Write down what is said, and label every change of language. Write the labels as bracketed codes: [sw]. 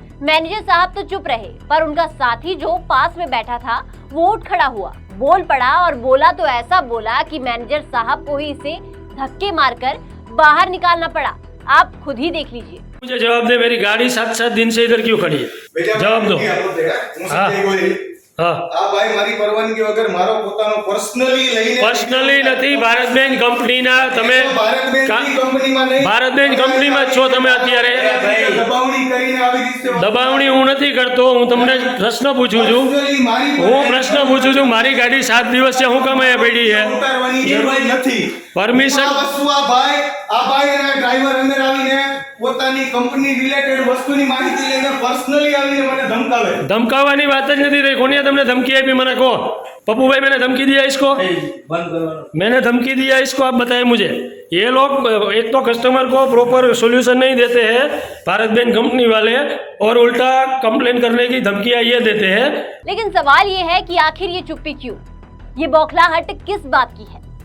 [hi] Manager साहब तो चुप रहे, पर उनका साथी जो पास में बैठा था वो उठ खड़ा हुआ, बोल पड़ा और बोला तो ऐसा बोला कि मैनेजर साहब को ही इसे धक्के मारकर बाहर निकालना पड़ा। आप खुद ही देख लीजिए। मुझे जवाब दे, मेरी गाड़ी 7-7 दिन से इधर क्यों खड़ी है? जवाब दो। हाँ हाँ, [gu] આ ભાઈ મારી પરવાનગી વગર મારો પોતાનો પર્સનલી લઈને પર્સનલી નથી, ભારત બેંક કંપનીના તમે ભારત બેંક ની કંપનીમાં નહીં, ભારત બેંક કંપનીમાં જ છો તમે અત્યારે। દબાવણી કરીને આવી રીતે દબાવણી હું નથી કરતો, હું તમને પ્રશ્ન પૂછું છું। Personally મારી હું પ્રશ્ન પૂછું છું, મારી ગાડી 7 દિવસ છે, હું કમાએ પડી છે? ઉતારવાની જરૂર નથી। પરમિશન આ વસ્તુ આ ભાઈ અને ડ્રાઈવર અંદર આવીને પોતાની કંપની રિલેટેડ વસ્તુની માહિતી લઈને પર્સનલી આવીને મને ધમકાવે। ધમકાવાની વાત જ નથી રહી। કોને તમને धमकी આપી મને કહો। [hi] पप्पू भाई मैंने धमकी दिया इसको? बंद करो। मैंने धमकी दिया इसको, आप बताएं मुझे। ये लोग एक तो कस्टमर को प्रॉपर सॉल्यूशन नहीं देते हैं भारत बेंक कंपनी वाले, और उल्टा कंप्लेन करने की धमकियां ये देते हैं। लेकिन सवाल ये है कि आखिर ये चुप्पी क्यों? ये बौखलाहट किस बात की है?